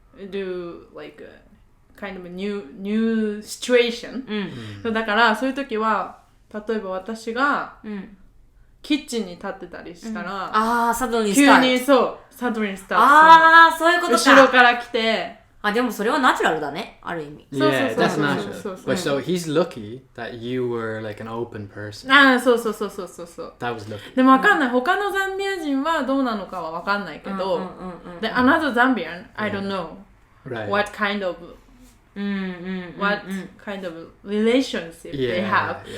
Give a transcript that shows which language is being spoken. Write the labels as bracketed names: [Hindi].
[English] do like a kind of a new situation、 [Japanese] だからそういう時は例えば私が、キッチンに立ってたりしたら、サドリン急にサドリンスタートそういうことか。後ろから来て、でもそれはナチュラルだね、ある意味。 [English] Yeah, that's natural. But so he's lucky that you were like an open person. [Japanese] そう。 [English] That was lucky. [Japanese] でもわかんない。他のザンビア人はどうなのかはわかんないけど、で、 [English] another Zambian, I don't know what kind of relationship they have.